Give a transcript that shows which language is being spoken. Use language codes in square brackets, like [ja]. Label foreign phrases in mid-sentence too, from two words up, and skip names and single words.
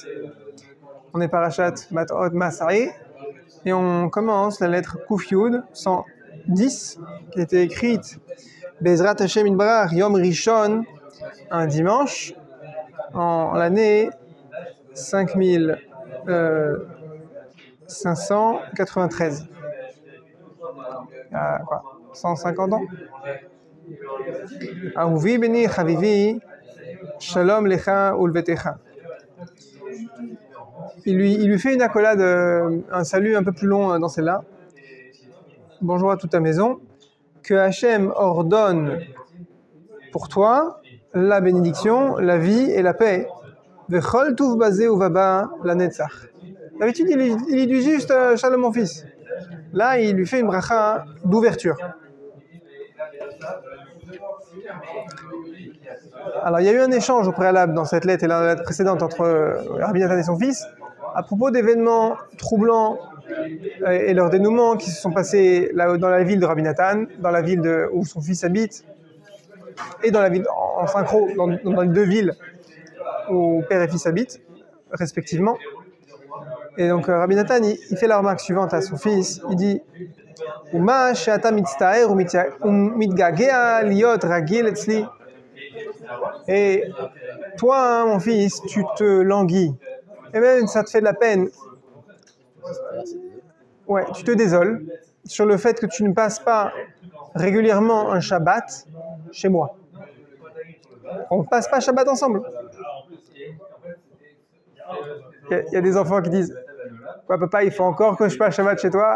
[fr] On est parachat Matot Masai et on commence la lettre [he] קוף יוד [fr] 110 qui a été écrite [he] בעזרת השם יתברך יום ראשון, [fr] un dimanche en l'année 5593. Il y a quoi, 150 ans. [he] אהובי בני חביבי, שלום לך ולביתך. [fr] Il lui fait une accolade, un salut un peu plus long dans celle-là. Bonjour à toute ta maison. Que Hachem ordonne pour toi la bénédiction, la vie et la paix. [he] וכל טוב בזה ובבא לנצח. [fr] D'habitude, il dit juste shalom mon fils. Là, il lui fait une bracha d'ouverture. Alors, il y a eu un échange au préalable dans cette lettre et la lettre précédente entre Rabbi Nathan et son fils à propos d'événements troublants et leur dénouement qui se sont passés dans la ville de Rabbi Nathan, dans la ville où son fils habite, et dans la ville en synchro, dans les deux villes où père et fils habitent, respectivement. Et donc Rabbi Nathan, il fait la remarque suivante à son fils, il dit [he] ומה שאתה מצטער ומתגעגע להיות רגיל אצלי. [fr] Et toi, mon fils, tu te languis. Et même ça te fait de la peine. Ouais, tu te désoles sur le fait que tu ne passes pas régulièrement un Shabbat chez moi. On ne passe pas Shabbat ensemble. Il y a des enfants qui disent ouais, papa, il faut encore que je passe Shabbat chez toi.